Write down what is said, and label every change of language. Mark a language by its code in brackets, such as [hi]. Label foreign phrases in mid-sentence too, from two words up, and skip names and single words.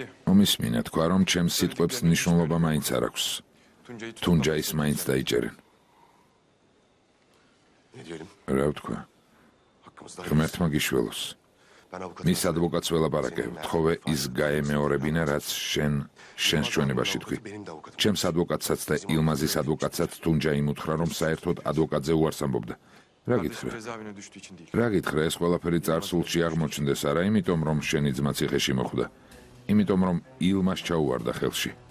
[ka] მომისმინე, თქვა რომ ჩემს სიტყვებს მნიშვნელობა მაინც არ აქვს. [tr] Tuncay'ı [ka] თუნჯაის მაინც დაიჭერენ. [tr] Ne diyelim? [ka] რა ვთქვა? [tr] Hakkımızda [ka] ღმერთმა გიშველოს. [tr] ben avukat. [ka] მის ადვოკატს ველაპარაკებ, თხოვე ის გაემეორებინა, რაც შენს ჩვენებაში თქვი. [tr] Benim de avukatım. [ka] ჩემს ადვოკატსაც და ილმაზის ადვოკატსაც თუნჯაი უთხრა, რომ საერთოდ ადვოკატზე უარს ამბობდა. რა გითხრა? [tr] cezaevine düştüğü için değil. [ka] რა გითხრა, ეს ყველაფერი წარსულში აღმოჩნდეს, არა იმიტომ, რომ შენი ძმა ციხეში მოხვდა. იმიტომ, რომ ილმას ჩაუვარდა ხელში.